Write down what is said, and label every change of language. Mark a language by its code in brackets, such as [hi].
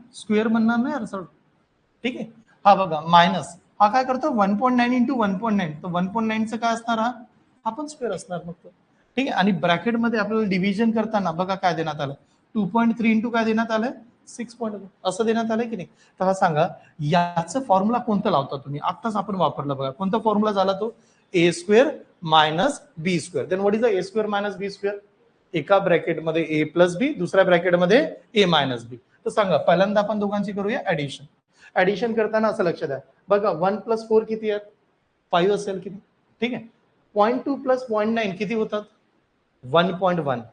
[mr] Square म्हणणार नाही यार सर, ठीक आहे. हा बघा मायनस हा काय करतो 1.9 इंटू 1.9, तर 1.9चं काय असणार हा पण स्क्वेअर असणार मग तो, ठीक आहे. आणि ब्रॅकेटमध्ये आपल्याला डिव्हिजन करताना बघा काय देण्यात आलं, 2.3 इंटू काय देण्यात आलंय 6.1 असं देण्यात आलंय की नाही. तर हा सांगा याचं फॉर्म्युला कोणतं लावता तुम्ही? आत्ताच आपण वापरलं बघा, कोणता फॉर्म्युला झाला तो? [en] A square minus B square. Then what is the A square minus B square? [mr] एका ब्रॅकेटमध्ये ए प्लस बी, दुसऱ्या ब्रॅकेटमध्ये ए मायनस बी. तर सांगा पहिल्यांदा आपण दोघांची करूया ऍडिशन. ऍडिशन करताना असं लक्षात द्या बघा, 1 प्लस 4 किती आहेत? 5 असेल किती, ठीक आहे. 0.2 प्लस 0.9 किती होतात? 1.1.